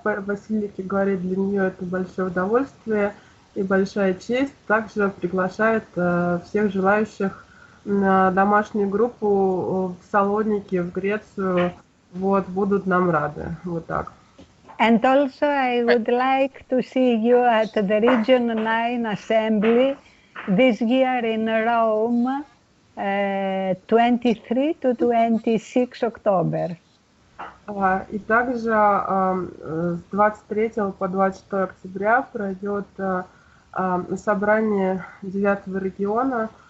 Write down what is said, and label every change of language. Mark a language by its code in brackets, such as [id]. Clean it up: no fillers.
[ru] Василики говорит, для нее это большое удовольствие и большая честь. Также приглашает всех желающих на домашнюю группу в Салоники, в Грецию. Вот, будут нам рады. Вот так. [en] And also I would like to see you at the Region 9 Assembly this year in Rome, 23 to 26 October. [ru] И также с 23 по 26 октября пройдет собрание 9-го региона.